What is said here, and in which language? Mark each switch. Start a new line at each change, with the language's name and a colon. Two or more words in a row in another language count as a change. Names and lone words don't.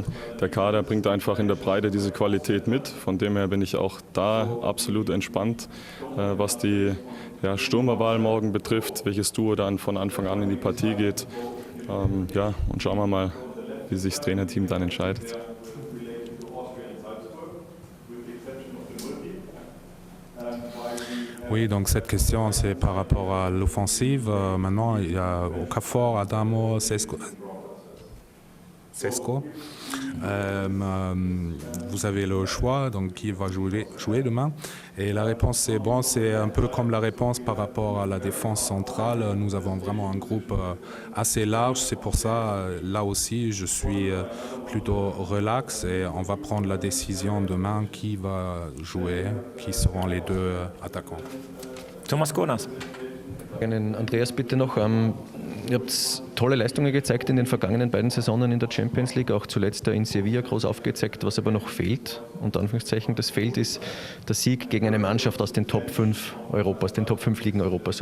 German: Der Kader bringt einfach in der Breite diese Qualität mit. Von dem her bin ich auch da absolut entspannt, was die Stürmerwahl morgen betrifft, welches Duo dann von Anfang an in die Partie geht. Und schauen wir mal, wie sich das Trainerteam dann entscheidet.
French: Oui, donc cette question, c'est par rapport à l'offensive. Maintenant, il y a Okafor, Adamo, Sesko. Vous avez le choix, donc qui va jouer demain. Et la réponse, c'est un peu comme la réponse par rapport à la défense centrale. Nous avons vraiment un groupe assez large. C'est pour ça, là aussi, je suis plutôt relax et on va prendre la décision demain qui va jouer, qui seront les 2 attaquants. Thomas Konas.
German: Andreas, bitte noch. Ihr habt tolle Leistungen gezeigt in den vergangenen beiden Saisonen in der Champions League, auch zuletzt in Sevilla groß aufgezeigt. Was aber noch fehlt, unter Anführungszeichen, das fehlt, ist der Sieg gegen eine Mannschaft aus den Top 5 Europas, den Top 5 Ligen Europas.